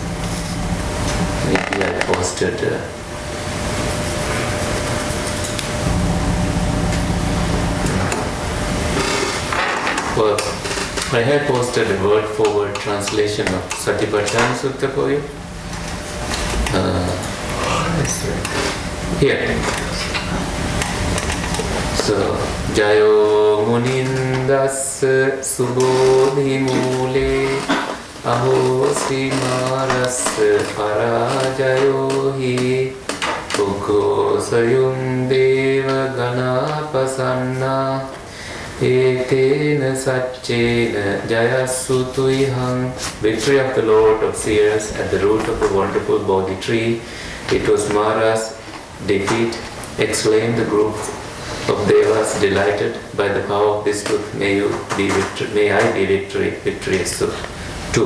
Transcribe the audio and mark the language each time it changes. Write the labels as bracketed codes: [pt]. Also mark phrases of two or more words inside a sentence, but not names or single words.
[en] Maybe I posted well, I had posted a word-for-word translation of Satipatthana Sutta for you. Here. So, [pi] Jayo Munindas Subodhi Mule Aho Simaras Parajayo Hi Uko Sayum Deva Ganapasanna Etena Satchena Jayasutuihang. [en] Victory of the Lord of Seers at the root of the wonderful Bodhi tree. It was Mara's defeat. Exclaimed the group of Devas delighted by the power of this truth. May I be victorious too.